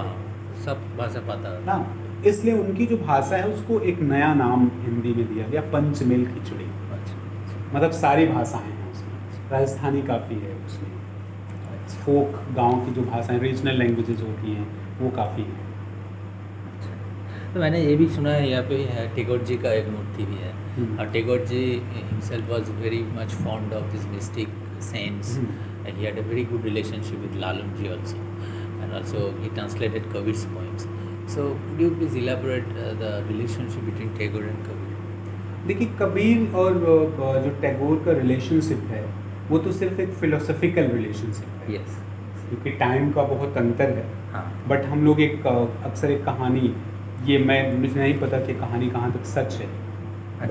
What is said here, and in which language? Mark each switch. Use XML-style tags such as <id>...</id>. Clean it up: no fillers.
<hi>हाँ, सब भाषा पता है ना। इसलिए उनकी जो भाषा है उसको एक नया नाम हिंदी में दिया गया, पंचमेल खिचड़ी। अच्छा, मतलब सारी भाषाएं हैं उसमें, राजस्थानी काफ़ी है उसमें, फोक गांव की जो भाषाएं, रीजनल लैंग्वेजेस होती हैं वो काफ़ी हैं। तो मैंने ये भी सुना है, यहाँ पे है टैगोर जी</hi> <en>का एक मूर्ति भी है, और Tagore ji himself was very much fond of this mystic saints, and he had a very good relationship with Lalun ji also, and also he translated Kabir's poems. So would you please elaborate the relationship between Tagore and Kabir?</en> <hi>देखिए, कबीर और जो टैगोर का relationship है वो तो सिर्फ एक philosophical relationship है,</hi> <en>Yes.</en> <hi>क्योंकि टाइम का बहुत अंतर है। हाँ. बट हम लोग एक अक्सर एक कहानी, ये मुझे नहीं पता कि कहानी कहाँ तक सच है, बट</hi>